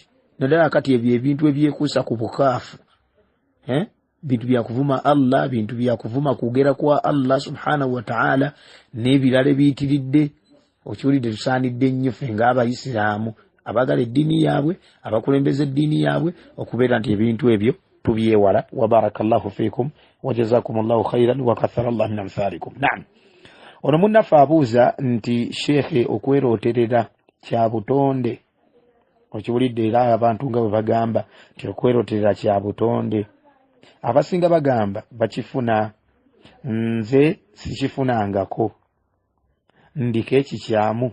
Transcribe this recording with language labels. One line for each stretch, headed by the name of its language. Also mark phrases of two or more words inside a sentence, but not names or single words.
Ganda: Naddala kati ebyo ebintu ebyekuusa ku bukaafu, bintu bya kuvuma Allah, bintu bya kuvuma kugera kwa Allah
Arabic: سبحانه وتعالى
Ganda: n'ebirala biyitiridde. Okiwulidde tusaanidde nnyo ffe ng'Abayisiraamu abagala eddiini yaabwe, abakulembeza eddiini yaabwe, okubeera nti ebintu ebyo tubyewala.
Arabic: وبارك الله فيكم وجزاكم الله خيرا وكثر الله من أمثالكم.
Ganda: Naam, ono munnaffe abuuza nti sheekhe okweroterera kyabutonde. Okiwulidde era abantu nga bwe bagamba nti okweroterera kyabutonde. Abasinga bagamba bakifuna, nze sikifunangako, ndiko ekikyaamu.